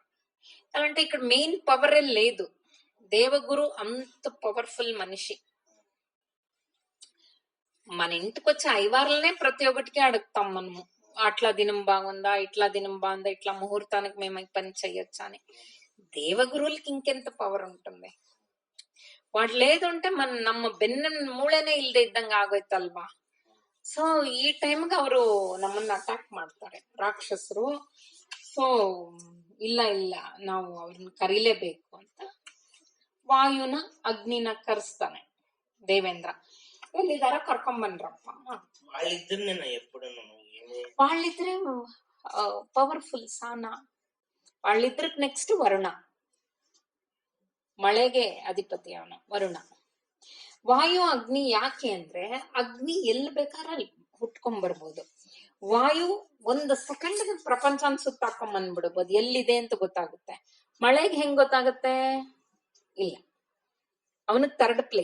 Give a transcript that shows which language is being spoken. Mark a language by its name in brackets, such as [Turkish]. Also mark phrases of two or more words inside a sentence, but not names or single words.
[Telugu] అలాంటే ఇక్కడ మెయిన్ పవరే లేదు. దేవగురు అంత పవర్ఫుల్ మనిషి. మన ఇంటికి వచ్చే ఐవార్లనే ప్రతి ఒక్కటికి అడుగుతాం మనము, అట్లా దినం బాగుందా, ఇట్లా దినం బాగుందా, ఇట్లా ముహూర్తానికి మేము పని చెయ్యొచ్చా అని. దేవగురువులకి ఇంకెంత పవర్ ఉంటుంది. వాడు లేదంటే [Kannada] ನಮ್ಮ ಬೆನ್ನ ಮೂಳೆನೇ ಇಲ್ದೆ ಇದ್ದಂಗ ಆಗೋಯ್ತಲ್ವಾ. ಸೊ ಈ ಟೈಮ್ಗೆ ಅವರು ನಮ್ಮನ್ನ ಅಟ್ಯಾಕ್ ಮಾಡ್ತಾರೆ ರಾಕ್ಷಸರು. ಸೊ ಇಲ್ಲ ನಾವು ಅವ್ರನ್ನ ಕರೀಲೇಬೇಕು ಅಂತ ವಾಯುನ ಅಗ್ನಿನ ಕರೆಸ್ತಾನೆ ದೇವೇಂದ್ರ. ಎಲ್ಲಿದಾರ ಕರ್ಕೊಂಬನ್ರಪ್ಪ. [Telugu] వాళ్ళిద్దరే పవర్ఫుల్ ಸಾನ. వాళ్ళిద్దరికి నెక్స్ట్ వరుణ, [Kannada] ಮಳೆಗೆ ಅಧಿಪತಿ ಅವನು ವರುಣ. ವಾಯು ಅಗ್ನಿ ಯಾಕೆ ಅಂದ್ರೆ, ಅಗ್ನಿ ಎಲ್ಲಿ ಬೇಕಾದ್ರೆ ಅಲ್ಲಿ ಹುಟ್ಕೊಂಡ್ ಬರ್ಬೋದು. ವಾಯು ಒಂದು ಸೆಕೆಂಡ್ ಪ್ರಪಂಚನ ಸುತ್ತಾಕೊಂಡ್ ಬಂದ್ಬಿಡ್ಬೋದು, ಎಲ್ಲಿದೆ ಅಂತ ಗೊತ್ತಾಗುತ್ತೆ. ಮಳೆಗೆ ಹೆಂಗ್ ಗೊತ್ತಾಗುತ್ತೆ? ಇಲ್ಲ, ಅವನಿಗೆ [English] third place.